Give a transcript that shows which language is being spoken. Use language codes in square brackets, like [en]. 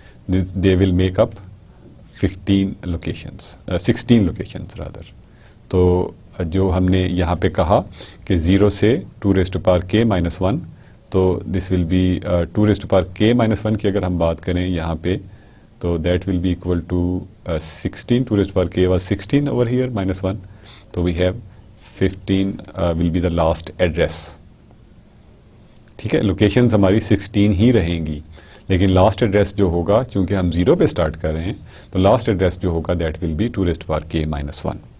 [en] They will make up 15 locations 16 locations rather. [ur] تو جو ہم نے یہاں پہ کہا کہ 0 سے 2⁻k-1 تو [en] this will be [ur] 2⁻k-1 کی اگر ہم بات کریں یہاں پہ تو [en] That will be equal to 16. 2k was 16 over here -1. تو we have 15 will be the last address. [ur] ٹھیک ہے, لوکیشنز ہماری 16 ہی رہیں گی, لیکن لاسٹ ایڈریس جو ہوگا چونکہ ہم 0 پہ اسٹارٹ کر رہے ہیں تو لاسٹ ایڈریس جو ہوگا [en] That will be 2k-1.